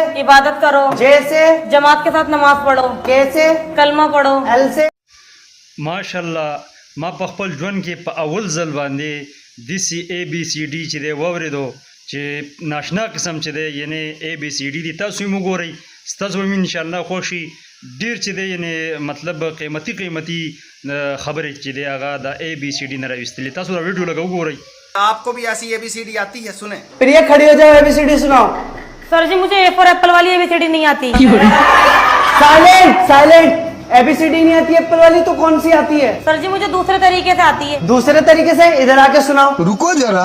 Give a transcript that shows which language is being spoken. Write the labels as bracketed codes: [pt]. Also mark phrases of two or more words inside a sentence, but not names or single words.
[ur] عبادت کرو، ج سے جماعت کے ساتھ نماز پڑھو، کے سے کلمہ پڑھو. ال سے [ps] ماشاءالله ما په خپل ژوند کې په اول ځل باندې داسې اے بی سی ډي چې دی واورېدو چې ناشنا قسم چې دی یعنی اے بی سی ډي دي تاسو یې وګورئ ستاسو به انشاءالله خوښ شي ډېر چې دی یعنی مطلب قیمتي خبرې چې دی هغه د اے بی سی ډي نه راویستلې تاسو دا ویډیو لږ وګورئ. [ur] آپ کو بھی ایسی اے بی سی ڈی آتی ہے؟ سنیں. پریا کھڑی ہو جاؤ اے بی سی ڈی سناؤ. سر جی مجھے [en] A for apple [ur] والی ABCD نہیں آتی. [en] silent silent. [ur] اے بی سی ڈی نہیں آتی ایپل والی تو کون سی آتی ہے؟ سر جی مجھے دوسرے طریقے سے آتی ہے. دوسرے طریقے سے ادھر آ کے سناؤ. رکو ذرا.